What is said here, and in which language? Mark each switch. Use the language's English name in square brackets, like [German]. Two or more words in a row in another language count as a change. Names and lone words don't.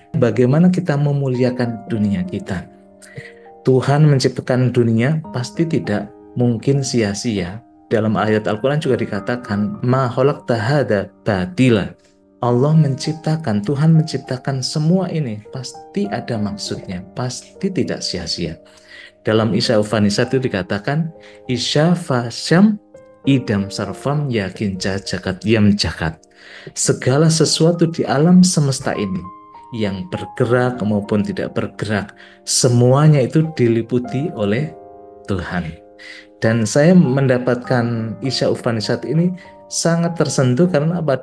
[Indonesian] Bagaimana kita memuliakan dunia kita? Tuhan menciptakan dunia pasti tidak mungkin sia-sia. Dalam ayat Al-Quran juga dikatakan, [Arabic] ما خلقت هذا باطلا. [Indonesian] Allah menciptakan, Tuhan menciptakan semua ini pasti ada maksudnya, pasti tidak sia-sia. Dalam Isya Upanishad itu dikatakan [Sanskrit] ईश फश्यम् इदम् सर्वम् यकिञ्च जगत् यम् जगत्. [Indonesian] Segala sesuatu di alam semesta ini yang bergerak maupun tidak bergerak, semuanya itu diliputi oleh Tuhan. Dan saya mendapatkan Isya Upanishad ini sangat tersentuh karena apa?